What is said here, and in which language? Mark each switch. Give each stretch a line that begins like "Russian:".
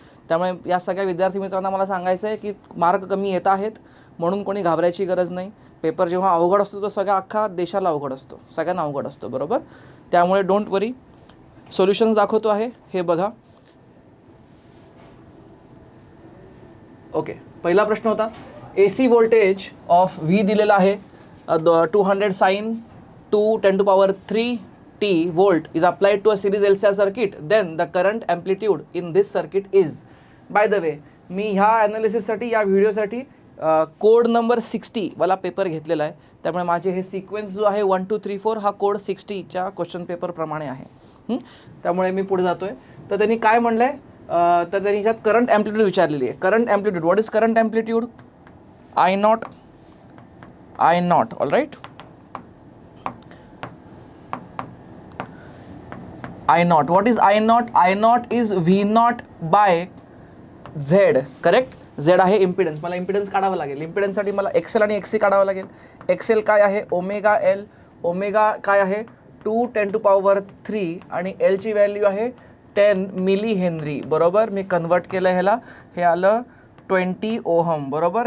Marathi: त्यामुळे या सगळ्या विद्यार्थी मित्रांना मला सांगायचं आहे की मार्क कमी येत आहेत म्हणून कोणी घाबरायची गरज नाही. पेपर जेव्हा अवघड असतो तो सगळ्या अख्खा देशाला अवघड असतो, सगळ्यांना अवघड असतो, बरोबर. त्यामुळे डोंट वरी. सोल्युशन्स दाखवतो आहे, हे बघा. ओके, पहिला प्रश्न होता AC व्होल्टेज ऑफ V दिलेला आहे
English: 200 sin 2 10⁻³ t volt is applied to a series LCR circuit, then the current amplitude in this circuit is.
Marathi: By the way, मी ह्या ॲनालिसिससाठी, या व्हिडिओसाठी कोड नंबर 60 वाला पेपर घेतलेला आहे. त्यामुळे माझे हे सिक्वेन्स जो आहे 1 2 3 4 हा कोड 60च्या क्वेश्चन पेपरप्रमाणे आहे. त्यामुळे मी पुढे जातो आहे. तर त्यांनी काय म्हणलं आहे, तर त्यांनी ह्याच्यात करंट ॲम्प्लिट्यूड विचारलेली आहे.
English: Current amplitude, what is current amplitude? I naught, all right. I naught, what is I naught? I naught is V naught by Z, correct.
Marathi: Z आहे इम्पिडन्स. मला इम्पिडन्स काढावं लागेल. इम्पिडन्ससाठी मला XL आणि XC काढावं लागेल. XL काय आहे? Omega L. ओमेगा काय आहे? 2 10⁻³ आणि L ची व्हॅल्यू आहे 10 मिली हेनरी, बरोबर. मी कन्वर्ट केलं ह्याला, हे आलं 20 ओहम, बरोबर.